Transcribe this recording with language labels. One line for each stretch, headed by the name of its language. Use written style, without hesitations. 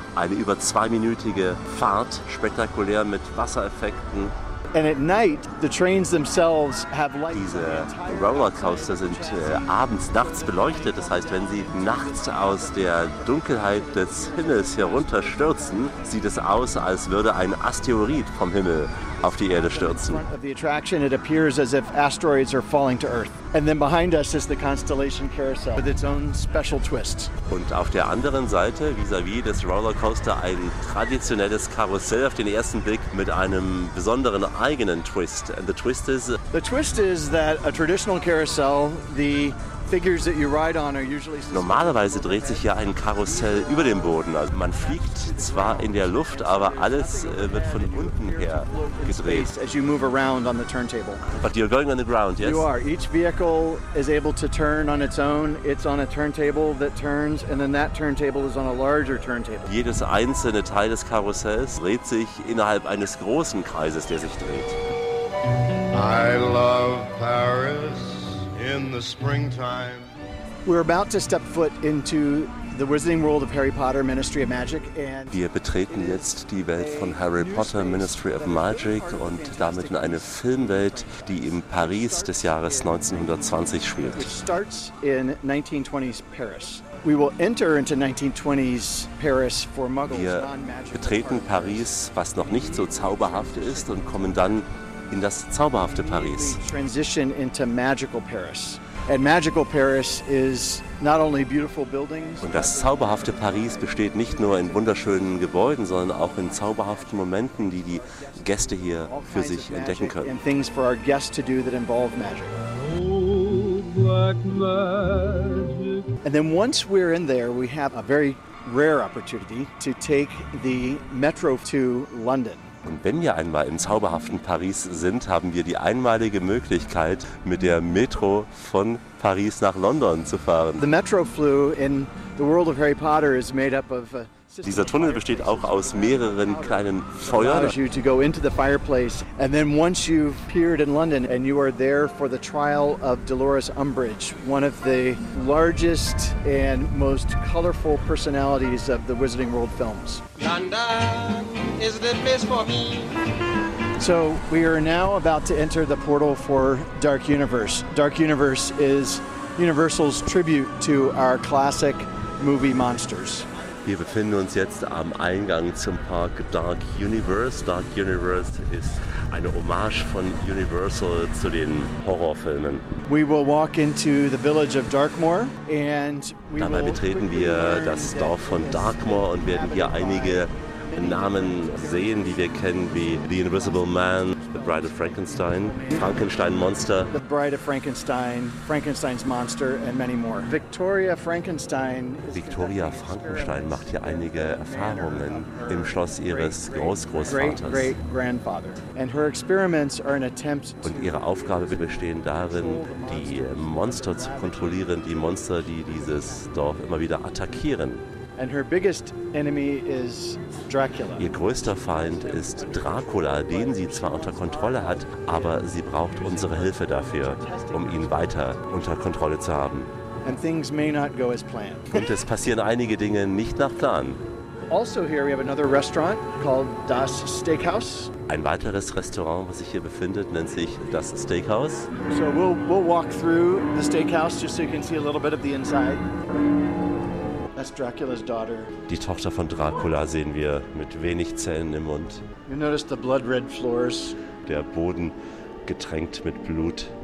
German: Eine über zweiminütige Fahrt, spektakulär mit Wassereffekten.
English: And at night, the trains themselves have lights.
German: Diese Rollercoaster sind abends, nachts beleuchtet. Das heißt, wenn sie nachts aus der Dunkelheit des Himmels herunterstürzen, sieht es aus, als würde ein Asteroid vom Himmel auf die Erde stürzen.
English: Of the attraction, it appears as if asteroids are falling to Earth. And then behind us is the Constellation Carousel with its own special twist.
German: Und auf der anderen Seite, vis-à-vis des Rollercoaster, ein traditionelles Karussell auf den ersten Blick mit einem besonderen eigenen Twist.
English: And the twist is. The twist is that a traditional carousel, the figures that you ride on are usually.
German: Normalerweise dreht sich ja ein Karussell über dem Boden. Also man fliegt zwar in der Luft, aber alles wird von unten her gedreht.
English: As you move around on the turntable. But you're going on the ground, yes? You are. Each vehicle is able to turn on its own. It's on a turntable that turns, and then that turntable is on a larger turntable.
German: Jedes einzelne Teil des Karussells dreht sich innerhalb eines großen Kreises, der sich dreht.
English: I love Paris in the springtime. We're about to step foot into the Wizarding World of Harry Potter, Ministry of Magic, and
German: wir betreten jetzt die Welt von Harry Potter, Ministry of Magic, und damit in eine Filmwelt, die im Paris des Jahres 1920 spielt.
English: It starts in 1920s Paris. We will enter into 1920s Paris for Muggles.
German: Wir betreten Paris, was noch nicht so zauberhaft ist, und kommen dann in das zauberhafte Paris.
English: Transition into magical Paris. And magical Paris is not only beautiful buildings.
German: Und das zauberhafte Paris besteht nicht nur in wunderschönen Gebäuden, sondern auch in zauberhaften Momenten, die die Gäste hier für sich entdecken können.
English: And things for our guests to do that involve magic. Oh, black magic. And then once we're in there, we have a very rare opportunity to take the metro to London.
German: Und wenn wir einmal im zauberhaften Paris sind, haben wir die einmalige Möglichkeit, mit der Metro von Paris nach London zu fahren.
English: The metro flew in the world of Harry Potter is made up of.
German: Dieser Tunnel besteht auch aus mehreren kleinen Feuern.
English: Allows you to go into the fireplace, and then once you've appeared in London and you are there for the trial of Dolores Umbridge, one of the largest and most colorful personalities of the Wizarding World films. London is the place for me. So we are now about to enter the portal for Dark Universe. Dark Universe is Universal's tribute to our classic movie monsters.
German: Wir befinden uns jetzt am Eingang zum Park Dark Universe. Dark Universe ist eine Hommage von Universal zu den Horrorfilmen.
English: We will walk into the village of Darkmoor and we
German: dabei
English: will
German: betreten wir das Dorf von Darkmoor und werden hier einige Namen sehen, die wir kennen, wie The Invisible Man, The Bride of Frankenstein, Frankenstein Monster,
English: The Bride of Frankenstein, Frankenstein's Monster and many more. Victoria Frankenstein.
German: Victoria Frankenstein macht hier einige Erfahrungen im Schloss ihres Großgroßvaters.
English: Great grandfather. And her experiments are an attempt.
German: Und ihre Aufgabe besteht darin, die Monster zu kontrollieren, die Monster, die dieses Dorf immer wieder attackieren.
English: And her biggest enemy is Dracula.
German: Ihr größter Feind ist Dracula, den sie zwar unter Kontrolle hat, aber sie braucht unsere Hilfe dafür, um ihn weiter unter Kontrolle zu haben.
English: And things may not go as planned.
German: Und es passieren einige Dinge nicht nach Plan.
English: Also here we have another restaurant called Das Steakhouse.
German: Ein weiteres Restaurant, was sich hier befindet, nennt sich Das Steakhouse.
English: So we'll walk through the steakhouse just so you can see a little bit of the inside. That's Dracula's daughter.
German: Die Tochter von Dracula sehen wir mit wenig Zähnen im Mund.
English: You notice the blood red floors.
German: Der Boden getränkt mit Blut.